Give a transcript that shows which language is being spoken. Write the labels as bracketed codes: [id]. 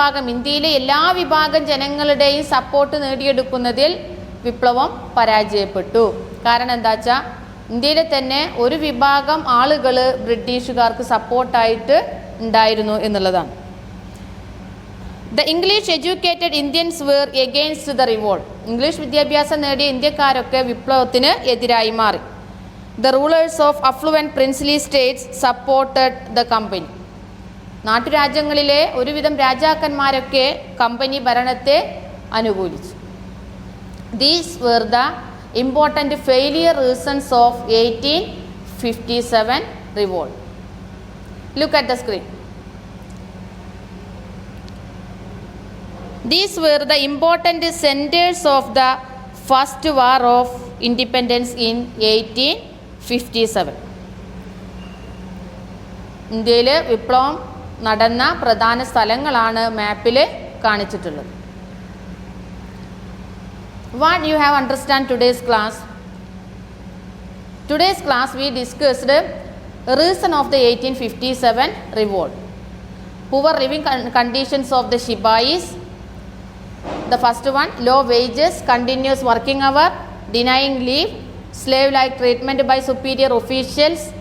[ml] ഇന്ത്യയിലെ എല്ലാ വിഭാഗം ജനങ്ങളുടെയും സപ്പോർട്ട് നേടിയെടുക്കുന്നതിൽ വിപ്ലവം പരാജയപ്പെട്ടു. കാരണം എന്താ വെച്ചാൽ ഇന്ത്യയിലെ തന്നെ ഒരു വിഭാഗം ആളുകൾ ബ്രിട്ടീഷുകാർക്ക് സപ്പോർട്ടായിട്ട് ഉണ്ടായിരുന്നു എന്നുള്ളതാണ്. [en] The English educated Indians were against the revolt. [ml] English വിദ്യാഭ്യാസം നേടിയ ഇന്ത്യക്കാരൊക്കെ വിപ്ലവത്തിന് എതിരായി മാറി. [en] The rulers of affluent princely states supported the company. [ml] നാട്ടുരാജ്യങ്ങളിലെ ഒരുവിധം രാജാക്കന്മാരൊക്കെ കമ്പനി ഭരണത്തെ അനുകൂലിച്ചു. [en] These were the important failure reasons of 1857 revolt. Look at the screen. These were the important centers of the first war of independence in 1857. [ml] ഇന്ത്യയിൽ വിപ്ലവം നടന്ന പ്രധാന സ്ഥലങ്ങളാണ് മാപ്പിൽ കാണിച്ചിട്ടുള്ളത്. [en] What you have understand today's class? Today's class we discussed reason of the 1857 revolt. Poor living conditions of the Shibais. The first one, low wages, continuous working hour, denying leave, slave-like treatment by superior officials.